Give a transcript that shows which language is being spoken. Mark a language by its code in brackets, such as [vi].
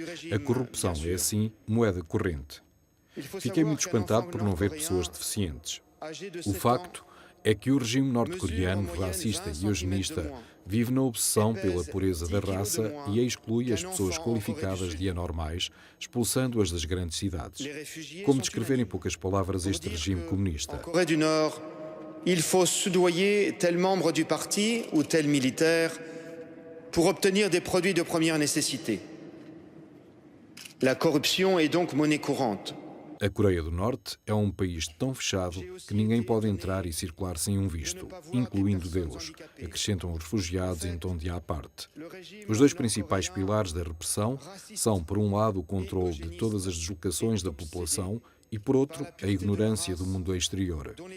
[pt] A corrupção é, assim, moeda corrente. Fiquei muito espantado por não ver pessoas deficientes. O facto é que o regime norte-coreano, racista e eugenista, vive na obsessão pela pureza da raça e exclui as pessoas qualificadas de anormais, expulsando-as das grandes cidades. Como descrever em poucas palavras este regime comunista? [fr] En Corée du Nord, il faut soudoyer tel membre du parti ou tel militaire pour obtenir des produits de première nécessité. La corruption est donc monnaie courante. [pt] A Coreia do Norte é um país tão fechado que ninguém pode entrar e circular sem um visto, incluindo Deus, acrescentam os refugiados em tom de à parte. Os dois principais pilares da repressão são, por um lado, o controle de todas as deslocações da população e, por outro, a ignorância do mundo exterior.